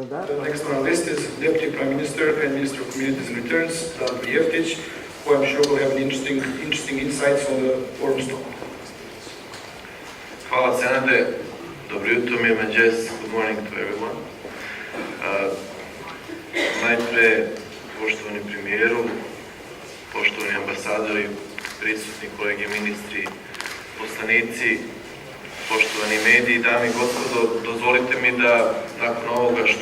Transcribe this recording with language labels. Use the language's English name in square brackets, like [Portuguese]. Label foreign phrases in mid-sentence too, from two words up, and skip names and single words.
[English] The next on our list is Deputy Prime Minister and Minister of Communities and Returns, Dan Jeftić, who I'm sure will have an interesting insights on the forum stop. [Serbian] Hvala Senade, dobro jutro, mi Jess, [English] good morning to everyone. [Serbian] Najpre, poštovani premijeru, poštovani ambasadori, prisutni kolege ministri, poslanici, poštovani mediji, dame i gospodo, dozvolite mi da nakon ovoga što